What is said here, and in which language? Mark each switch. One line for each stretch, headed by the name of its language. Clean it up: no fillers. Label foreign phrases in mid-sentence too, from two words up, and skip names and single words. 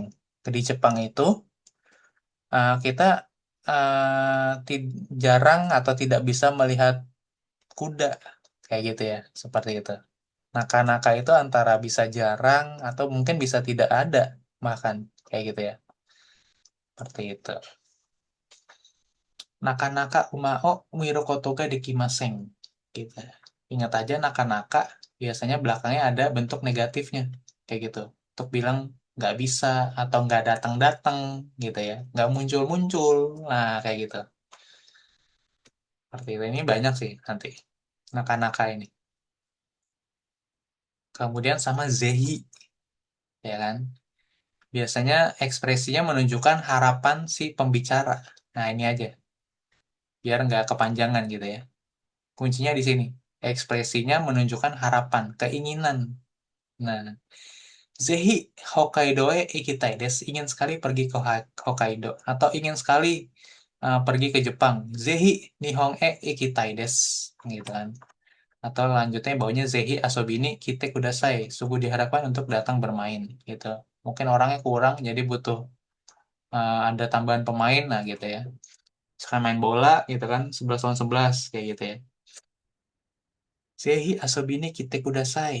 Indonesian: Di Jepang itu kita jarang atau tidak bisa melihat kuda kayak gitu ya, seperti itu. Naka-naka itu antara bisa jarang atau mungkin bisa tidak ada bahkan kayak gitu ya. Seperti itu.
Japanese: Naka-naka umao Miru Kotoga Dekimaseng. Gitu.
Indonesian: Ingat aja naka-naka biasanya belakangnya ada bentuk negatifnya kayak gitu. Untuk bilang nggak bisa atau nggak datang-datang gitu ya. Nggak muncul-muncul. Nah kayak gitu. Seperti itu. Ini banyak sih nanti. Naka-naka ini. Kemudian sama zehi. Ya kan. Biasanya ekspresinya menunjukkan harapan si pembicara. Nah ini aja. Biar nggak kepanjangan gitu ya. Kuncinya di sini. Ekspresinya menunjukkan harapan, keinginan. Nah,
Japanese: Zehi Hokkaido e ikitai desu.
Indonesian: Ingin sekali pergi ke Hokkaido. Atau ingin sekali pergi ke Jepang.
Japanese: Zehi Nihon e ikitai desu.
Indonesian: Gitu kan. Atau lanjutnya baunya
Japanese: Zehi asobi ni kite kudasai.
Indonesian: Sungguh diharapkan untuk datang bermain. Gitu. Mungkin orangnya kurang, jadi butuh ada tambahan pemain. Nah gitu ya. Sekarang main bola gitu kan. 11 lawan 11. Kayak gitu ya.
Japanese: Zehi asobi ni kite kudasai.